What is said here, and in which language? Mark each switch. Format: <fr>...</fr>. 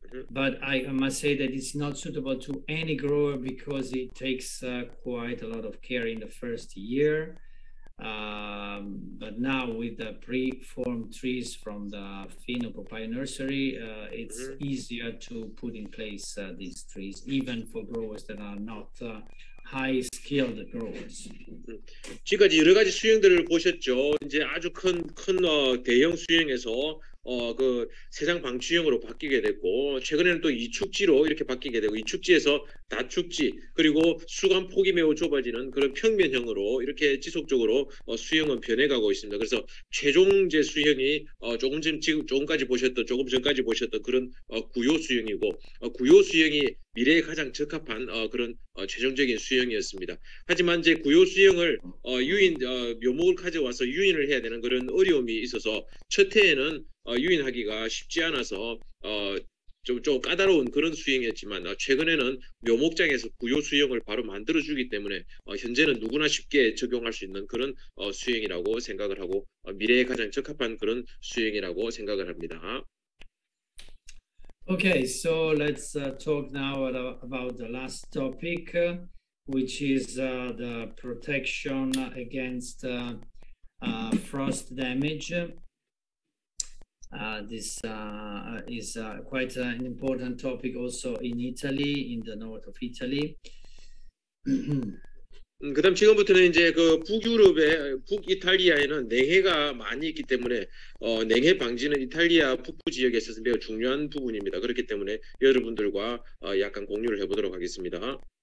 <en>But I must say that it's not suitable to any grower because it takes quite a lot of care in the first year. But now with the pre-formed trees from the Fino Papaya Nursery, it's easier to put in place these trees, even for growers that are not high-skilled growers.</en> <ko>지금까지 여러 가지 수형들을 보셨죠. 이제 아주 큰 대형 수형에서 그 세상 방치형으로 바뀌게 됐고, 최근에는 또 이축지로 이렇게 바뀌게 되고, 이축지에서 다축지, 그리고 수감 폭이 매우 좁아지는 그런 평면형으로 이렇게 지속적으로 수형은 변해가고 있습니다. 그래서 최종 이제 수형이 조금 전까지 보셨던 그런 구요 수형이고, 구요 수형이 미래에 가장 적합한 그런 최종적인 수형이었습니다. 하지만 이제 구요 수형을 묘목을 가져와서 유인을 해야 되는 그런 어려움이 있어서 첫 해에는 유인하기가 쉽지 않아서 좀 까다로운 그런 수형이었지만 최근에는 묘목장에서 구요 수형을 바로 만들어주기 때문에 현재는 누구나 쉽게 적용할 수 있는 그런 수형이라고 생각을 하고 미래에 가장 적합한 그런 수형이라고 생각을 합니다.</ko> <en>Okay, so let's talk now about the last topic, which is the protection against frost damage. This is quite an important topic also in Italy, in the north of Italy.</en> <ko>그다음 지금부터는 이제 그 북이탈리아에는 냉해가 많이 있기 때문에 냉해 방지는 이탈리아 북부 지역에 있어서 매우 중요한 부분입니다. 그렇기 때문에 여러분들과 약간 공유를 해보도록 하겠습니다.</ko>